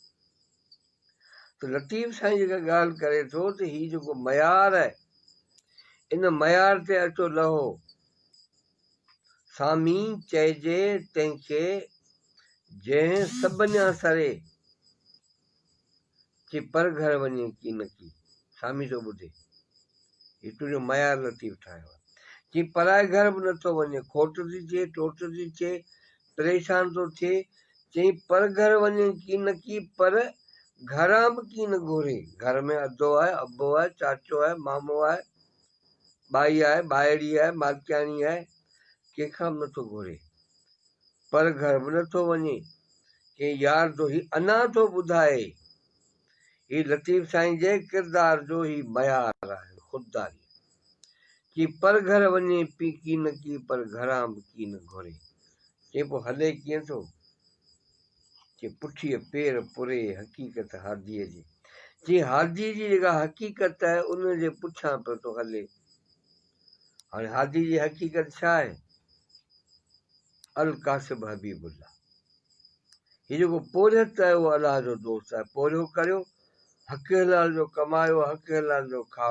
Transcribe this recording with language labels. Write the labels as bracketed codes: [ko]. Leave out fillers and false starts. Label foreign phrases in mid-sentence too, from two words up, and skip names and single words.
[sd] त लतीफ़ साईं जेका ॻाल्हि करे थो त हीउ जेको मयार आहे इन मयार ते अचो लहो, सामी चइजे तंहिंखे जंहिं सभिनी सरे कि पर घर वञे की न की, सामी जो ॿुधे हीउ तुंहिंजो मयार लतीफ़ ठाहियो आहे। कि पराए घर बि नथो वञे, खोट थी थिए, टोट थी थिए, परेशान थो थिए, चई पर घर वञे की न की, पर घरां बि की न घुरे। घर में अधो आहे, अबो आहे, चाचो आहे, मामो आहे, बाई आहे, ॿाहिड़ी आहे, मालकियाणी आहे, कंहिंखां बि नथो घुरे, पर घर बि नथो वञे। चई यार जो ही अञा थो ॿुधाए, ही लतीफ़ साईं जे किरदार जो ही मयार आहे, ख़ुददारी, कि पर घर वञे पी की न की, पर घरां बि की न घुरे। चई पोइ हले कीअं थो, कि पुठीअ पेर पुरे हक़ीक़त हादीअ जी। चई हादी जी जेका हक़ीक़त आहे उनजे पुठियां पियो थो हले। हाणे हादी जी हक़ीक़त छा आहे, [ar] الكاسب حبيب الله, [sd] हीउ जेको पोरियत आहे उहो अलाह जो दोस्त आहे, पोरियो करियो, हक़ हलाल जो कमायो, हक़ हलाल जो खाओ।